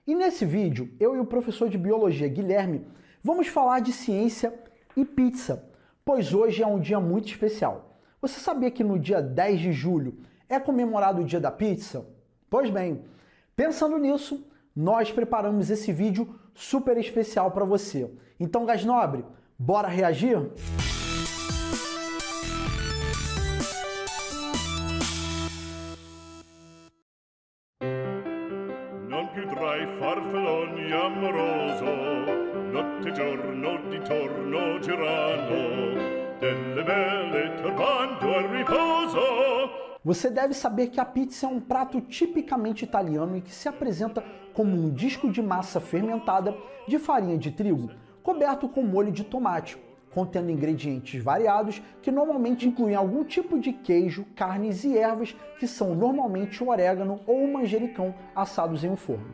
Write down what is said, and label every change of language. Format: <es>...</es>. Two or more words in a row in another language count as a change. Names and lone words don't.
<pt>E nesse vídeo, eu e o professor de Biologia, Guilherme, vamos falar de ciência e pizza, pois hoje é um dia muito especial. Você sabia que no dia 10 de julho é comemorado o Dia da Pizza? Pois bem, pensando nisso, nós preparamos esse vídeo super especial para você. Então, gás nobre, bora reagir?</pt> <it>Farfalloni amoroso, notte e giorno d'intorno girano, delle belle turbando al riposo.</it> <pt>Você deve saber que a pizza é um prato tipicamente italiano e que se apresenta como um disco de massa fermentada de farinha de trigo, coberto com molho de tomate, contendo ingredientes variados que normalmente incluem algum tipo de queijo, carnes e ervas que são normalmente o orégano ou o manjericão assados em um forno.</pt>